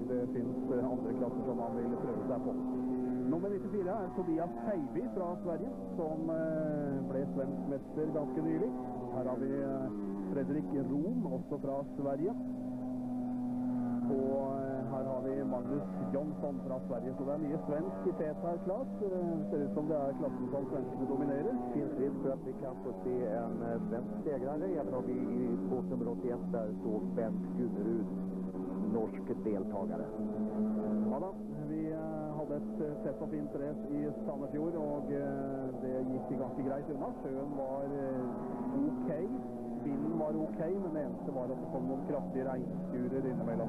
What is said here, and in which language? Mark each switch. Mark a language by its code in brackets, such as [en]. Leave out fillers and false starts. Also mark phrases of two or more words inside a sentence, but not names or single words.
[no] Det finnes andre klasser som man ville prøve seg på. Nummer 94 er Tobias Teiby fra Sverige, som ble svensk mester ganske nylig. Her har vi Fredrik Rom, også fra Sverige. Og her har vi Magnus Jonsson fra Sverige, så det er mye svensk i TT-klass. Ser ut som det er klassen som svenskene dominerer. [sv] Finns risk för att vi kan få se en svensk segrare, även om vi i båt nummer 81 där såg Bent Gunnerud, norsk deltagare. [no] Ja da, vi hadde et sett og fint race i Sanderfjord, og det gikk ganske greit unna. Sjøen var ok. Bilen var ok, men det eneste var at det kom noen kraftige regnskurer innimellom.